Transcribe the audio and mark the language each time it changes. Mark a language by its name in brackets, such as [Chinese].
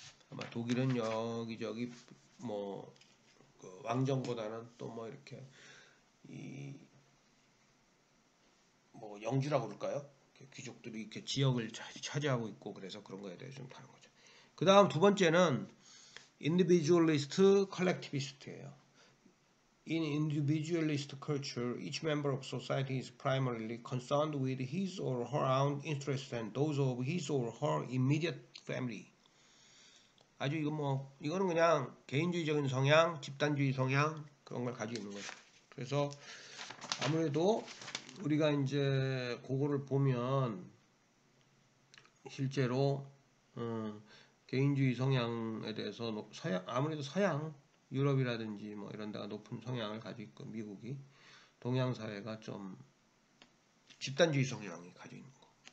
[Korean] 아마 독일은 여기저기 뭐 그 왕정보다는 또 뭐 이렇게 이 뭐 영주라고 그럴까요? 귀족들이 이렇게 지역을 차지하고 있고 그래서 그런 거에 대해서 좀 다른 거죠. 그 다음 두 번째는 individualist, collectivist예요. [English] In individualist culture, each member of society is primarily concerned with his or her own interests and those of his or her immediate family. [Korean] 아주 이거는 그냥 개인주의적인 성향, 집단주의 성향 그런 걸 가지고 있는 거죠. 그래서 아무래도 우리가 이제 그거를 보면 실제로 개인주의 성향에 대해서 아무래도 서양 유럽이라든지 뭐 이런 데가 높은 성향을 가지고 있고 미국이 동양 사회가 좀 집단주의 성향이 가지고 있는 거.